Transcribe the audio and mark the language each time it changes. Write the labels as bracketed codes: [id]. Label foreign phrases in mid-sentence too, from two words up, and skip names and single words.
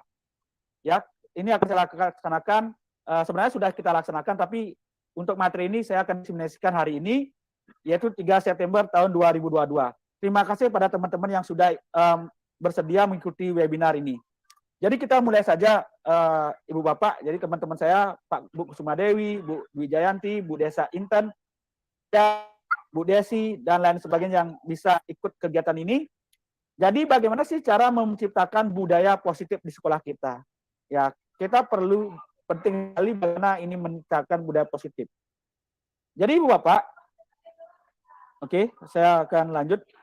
[id] Ya, ini akan saya laksanakan. Sebenarnya sudah kita laksanakan, tapi untuk materi ini saya akan diseminasikan hari ini, yaitu 3 September tahun 2022. Terima kasih pada teman-teman yang sudah bersedia mengikuti webinar ini. Jadi kita mulai saja, Ibu Bapak. Jadi teman-teman saya, Pak Bu Kusumadewi, Bu Wijayanti, Bu Desa Inten, Bu Desi, dan lain sebagainya yang bisa ikut kegiatan ini. Jadi bagaimana sih cara menciptakan budaya positif di sekolah kita? Ya, kita perlu penting sekali bagaimana ini menciptakan budaya positif. Jadi Ibu Bapak, oke, saya akan lanjut.